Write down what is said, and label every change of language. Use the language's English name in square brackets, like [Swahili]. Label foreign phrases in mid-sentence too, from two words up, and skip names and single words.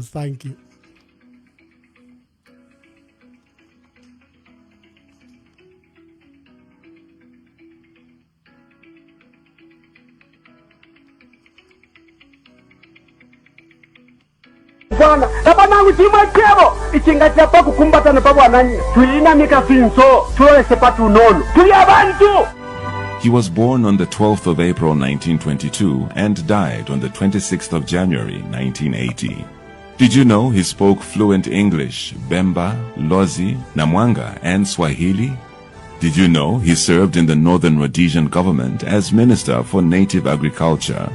[English] Thank you. [Bemba] Bwana tabanangu chimwe chebo ichingatia pa kukumbatana pa bwananyi tuyinamika sinso tulese patunono tuli abantu. [English] He was born on the 12th of April 1922 and died on the 26th of January 1980. Did you know he spoke fluent English, Bemba, Lozi, Namwanga, and Swahili? Did you know he served in the Northern Rhodesian government as Minister for Native Agriculture?